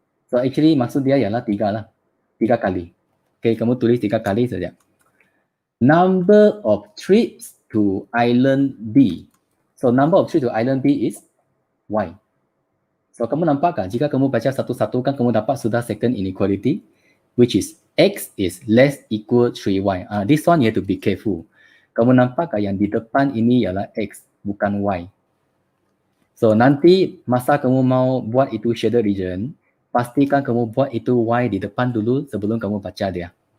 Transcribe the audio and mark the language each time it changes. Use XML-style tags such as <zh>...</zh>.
<ms>So actually maksud dia ialah 3 lah. 3 kali. Okay, kamu tulis 3 kali saja.</ms> <en>Number of trips to island B. So number of trips to island B is Y. So</en> <ms>kamu nampak kan? Jika kamu baca satu-satu kan kamu dapat sudah second inequality,</ms> <en>which is X is less equal 3Y. This one you have to be careful.</en> <ms>Kamu nampak kan yang di depan ini ialah X, bukan Y. So nanti masa kamu mau buat itu shaded region, pastikan kamu buat itu Y di depan dulu sebelum kamu baca dia.</ms>